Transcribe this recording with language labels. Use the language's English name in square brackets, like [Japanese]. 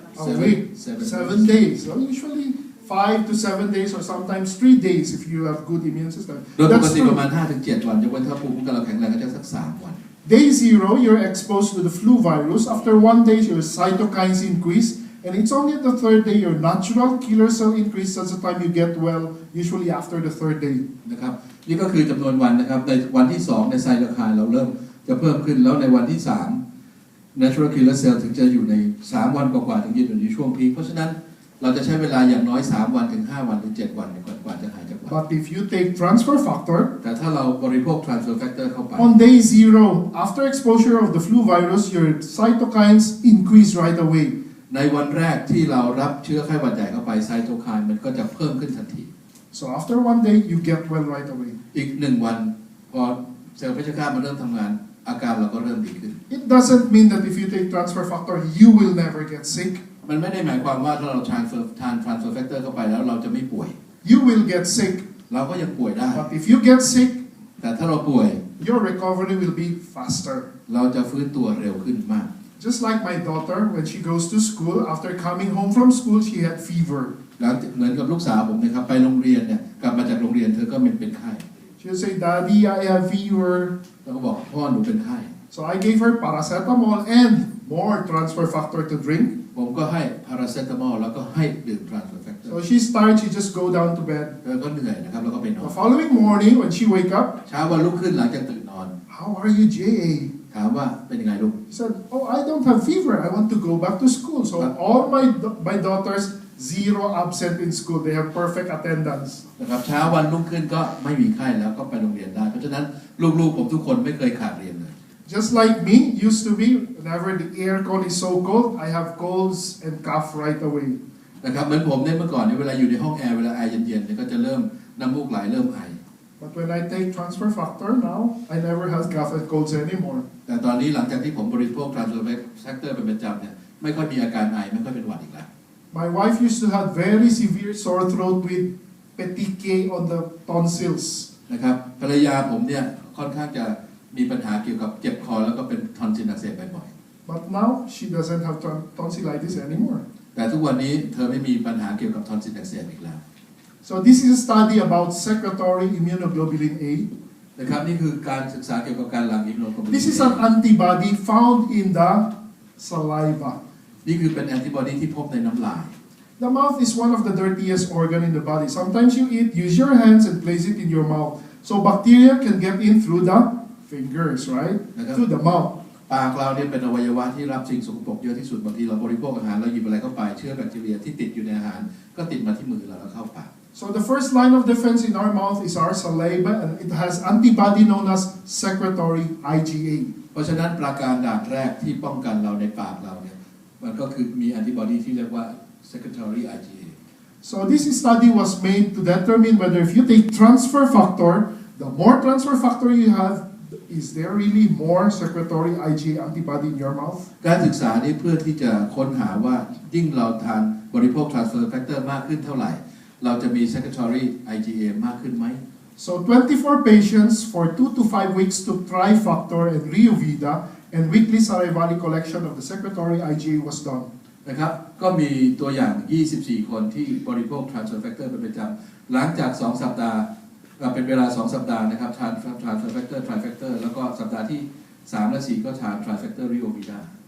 [English] A week. 7 days. So usually 5 to 7 days or sometimes 3 days if you have good immune system. [Thai] โดยปก [English] That's [Thai] ติประ [English] true. [Thai] มาณ 5-7 วันยกเว้นถ้าภูมิคุ้มกันเราแข็งแรงก็จะสัก3 วัน [English] Day 0, you're exposed to the flu virus. After 1 day, your cytokines increase. And it's only at the 3rd day your natural killer cell increase. That's the time you get well, usually after the 3rd day. [Thai] นะครับนี่ก็คือจำนวนวันนะครับในวันที่2ในไซโตไคน์เราเริ่มจะเพิ่มขึ้นแล้วในวันที่3 natural killer cell ถึงจะอยู่ใน3 วันกว่าๆถึงจะอยู่ในช่วงพีคเพราะฉะนั้นเราจะใช้เวลาอย่างน้อย3 วันถึง5 วันหรือ7 วันกว่าจะหายจากหวัด [English] But if you take transfer factor, [Thai] แต่ถ้าเราบริโภค transfer factor เข้าไป [English] on day 0, after exposure of the flu virus, your cytokines increase right away. [Thai] ในวันแรกที่เรารับเชื้อไข้หวัดใหญ่เข้าไปไซโตไคน์มันก็จะเพิ่มขึ้นทันที [English] So after 1 day, you get well right away. [Thai] อีก1 วันพอเซลล์เพชฌฆาตมันเริ่มทำงานอาการเราก็เริ่มดีขึ้น [English] It doesn't mean that if you take transfer factor, you will never get sick. [Thai] มันไม่ได้หมายความว่าถ้าเราทาน transfer factor เข้าไปแล้วเราจะไม่ป่วย [English] You will get sick. [Thai] เราก็ยังป่วยได้ [English] But if you get sick, [Thai] แต่ถ้าเราป่วย [English] your recovery will be faster. [Thai] เราจะฟื้นตัวเร็วขึ้นมาก [English] Just like my daughter, when she goes to school, after coming home from school, she had fever. [Thai] แล้วเหมือนกับลูกสาวผมนะครับไปโรงเรียนเนี่ยกลับมาจากโรงเรียนเธอก็เป็นไข้ [English] She would say, Daddy, I have fever. [Thai] แล้วก็บอกพ่อหนูเป็นไข้ [English] So I gave her paracetamol and more transfer factor to drink. [Thai] ผมก็ให้พาราเซตามอลแล้วก็ให้ดื่ม transfer factor [English] So she's tired, she just go down to bed. [Thai] เธอก็เหนื่อยนะครับแล้วก็ไปนอ [English] The [Thai] น [English] following morning when she wake up, [Thai] เช้าวันลุกขึ้นหลังจากตื่นนอน [English] how are you, J.A.? [Thai] ถามว่าเป็นยังไงลูก [English] He said, oh, I don't have fever. I want to go back to school. So all my daughters, zero absent in school. They have perfect attendance. [Thai] นะครับเช้าวันรุ่งขึ้นก็ไม่มีไข้แล้วก็ไปโรงเรียนได้เพราะฉะนั้นลูกๆผมทุกคนไม่เคยขาดเรียนเลย [English] Just like me used to be, whenever the aircon is so cold, I have colds and cough right away. [Thai] นะครับเหมือนผมเนี่ยเมื่อก่อนเนี่ยเวลาอยู่ในห้องแอร์เวลาแอร์เย็นๆเนี่ยก็จะเริ่มน้ำมูกไหลเริ่มไอ [English] But when I take transfer factor now, I never have cough and colds anymore. [Thai] แต่ตอนนี้หลังจากที่ผมบริโภค transfer factor เป็นประจำเนี่ยไม่ค่อยมีอาการไอไม่ค่อยเป็นหวัดอีกแล้ว [English] My wife used to have very severe sore throat with petechiae on the tonsils. [Thai] นะครับภรรยาผมเนี่ยค่อนข้างจะมีปัญหาเกี่ยวกับเจ็บคอแล้วก็เป็นทอนซิลอักเสบบ่อย [English] But now she doesn't have tonsillitis anymore. [Thai] ๆแต่ทุกวันนี้เธอไม่มีปัญหาเกี่ยวกับทอนซิลอักเสบอีกแล้ว [English] So this is a study about secretory immunoglobulin A. [Thai] นะครับนี่คือการศึกษาเกี่ยวกับการหลั่งอิมมูโนโกลบูลิน [English] This is an antibody found in the saliva. [Thai] นี่คือเป็นแอนติบอดีที่พบในน้ำลาย [English] The mouth is one of the dirtiest organ in the body. Sometimes you eat, use your hands and place it in your mouth. So bacteria can get in through the fingers, right? Through the mouth. [Thai] ปากเราเนี่ยเป็นอวัยวะที่รับสิ่งสกปรกเยอะที่สุดบางทีเราบริโภคอาหารเราหยิบอะไรเข้าไปเชื้อแบคทีเรียที่ติดอยู่ในอาหารก็ติดมาที่มือเราแล้วเข้าปาก [English] So the first line of defense in our mouth is our saliva, and it has antibody known as secretory IgA. [Thai] เพราะฉะนั้นประการด่านแรกที่ป้องกันเราในปากเราเนี่ยมันก็คือมีแอนติบอดีที่เรียกว่า secretory IgA. [English] So this study was made to determine whether if you take transfer factor, the more transfer factor you have, is there really more secretory IgA antibody in your mouth? [Thai] การศึกษานี้เพื่อที่จะค้นหาว่ายิ่งเราทานบริโภค transfer factor มากขึ้นเท่าไหร่เราจะมี secretory IgA มากขึ้นไหม [English] So 24 patients for 2 to 5 weeks took Trifactor and Riovida, and weekly salivary collection of the secretory IgA was done. [Thai] นะครับก็มีตัวอย่าง 24 คนที่บริโภค transfer factor เป็นประจำหลังจาก 2 สัปดาห์เป็นเวลา 2 สัปดาห์นะครับทาน transfer factor trifactor แล้วก็สัปดาห์ที่ 3 และ 4 ก็ทาน trifactor riovida.